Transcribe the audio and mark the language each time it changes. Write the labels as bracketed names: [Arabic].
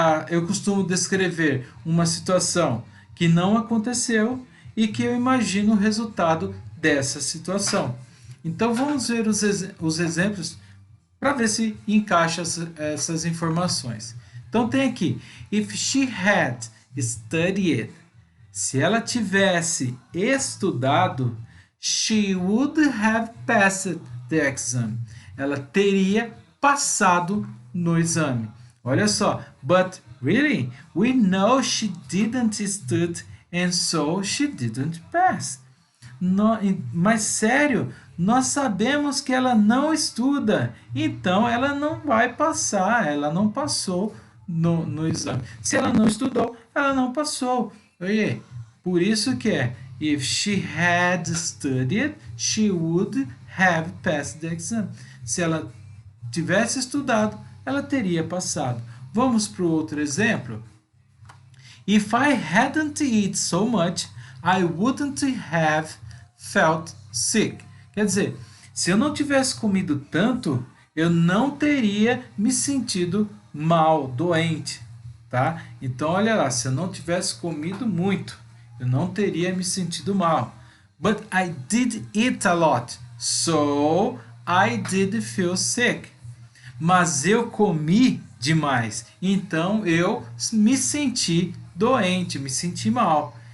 [Portuguese] Eu costumo descrever uma situação que não aconteceu e que eu imagino o resultado dessa situação. Então vamos ver os exemplos para ver se encaixa essas informações. Então tem aqui, [English] if she had studied, [Portuguese] se ela tivesse estudado, [English] she would have passed the exam. [Portuguese] Ela teria passado no exame. Olha só, [English] but really, we know she didn't study and so she didn't pass. [Portuguese] Mas sério, nós sabemos que ela não estuda, então ela não vai passar, ela não passou no exame. Se ela não estudou, ela não passou. Oye, por isso que é, [English] if she had studied, she would have passed the exam. [Portuguese] Se ela tivesse estudado, ela teria passado. Vamos para o outro exemplo. [English] If I hadn't eaten so much, I wouldn't have felt sick. [Portuguese] Quer dizer, se eu não tivesse comido tanto, eu não teria me sentido mal, doente, tá? Então, olha lá, se eu não tivesse comido muito, eu não teria me sentido mal. [English] But I did eat a lot, so I did feel sick. [Portuguese] Mas eu comi demais, então eu me senti doente, me senti mal.